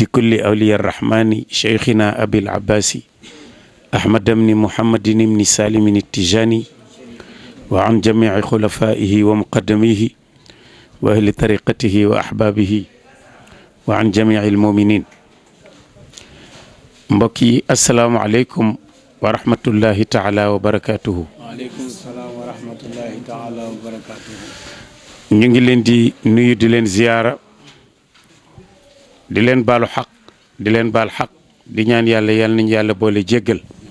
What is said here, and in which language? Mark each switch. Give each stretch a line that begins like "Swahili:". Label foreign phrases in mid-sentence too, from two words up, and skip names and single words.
Arabic: كل أولياء الرحمن شيخنا أبي العباس أحمد بن محمد بن سالم التجاني وعن جميع خلفائه ومقدميه وأهل طريقته وأحبابه وعن جميع المؤمنين mbokki السلام عليكم ورحمة الله تعالى وبركاته. وعليكم السلام ورحمة الله تعالى وبركاته.
Wolof: ñu ngi leen di nuyu di leen ziyaara di leen baalu xaq di leen baal xaq di ñaan yàlla yal nañu yàlla boole jéggal